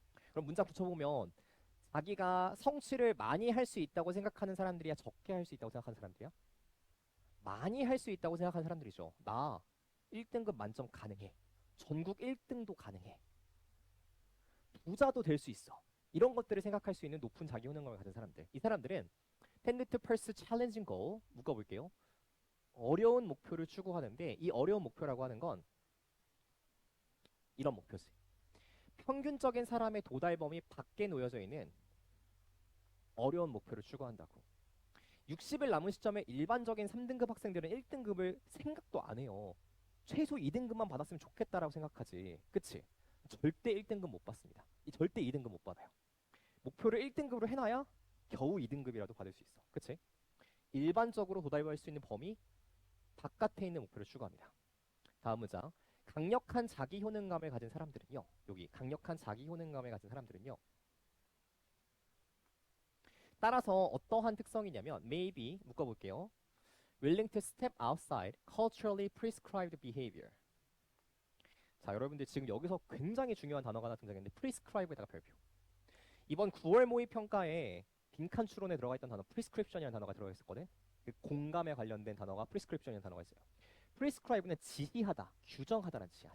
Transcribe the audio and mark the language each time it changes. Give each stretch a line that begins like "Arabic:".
Korean: 그럼 문장 붙여보면 자기가 성취를 많이 할 수 있다고 생각하는 사람들이야? 적게 할 수 있다고 생각하는 사람들이야? 많이 할 수 있다고 생각하는 사람들이죠. 나 1등급 만점 가능해. 전국 1등도 가능해. 부자도 될 수 있어. 이런 것들을 생각할 수 있는 높은 자기 효능감을 가진 사람들. 이 사람들은
English: tend to pursue challenging goal.
Korean: 묶어볼게요. 어려운 목표를 추구하는데 이 어려운 목표라고 하는 건 이런 목표지. 평균적인 사람의 도달 범위 밖에 놓여져 있는 어려운 목표를 추구한다고. 60일 남은 시점에 일반적인 3등급 학생들은 1등급을 생각도 안 해요. 최소 2등급만 받았으면 좋겠다라고 생각하지. 그치? 절대 1등급 못 받습니다. 절대 2등급 못 받아요. 목표를 1등급으로 해놔야 겨우 2등급이라도 받을 수 있어. 그치? 일반적으로 도달할 수 있는 범위 바깥에 있는 목표를 추구합니다. 다음 문장. 강력한 자기 효능감을 가진 사람들은요. 여기 강력한 자기 효능감을 가진 사람들은요. 따라서 어떠한 특성이냐면 maybe 묶어볼게요.
English: willing to step outside culturally prescribed behavior.
Korean: 자, 여러분들 지금 여기서 굉장히 중요한 단어가 하나 등장했는데 prescribe에다가 별표. 이번 9월 모의 평가에 빈칸 추론에 들어가 있던 단어 prescription이라는 단어가 들어가 있었거든. 그 공감에 관련된 단어가 prescription이라는 단어가 있어요. prescribe는 지시하다, 규정하다라는 뜻이야.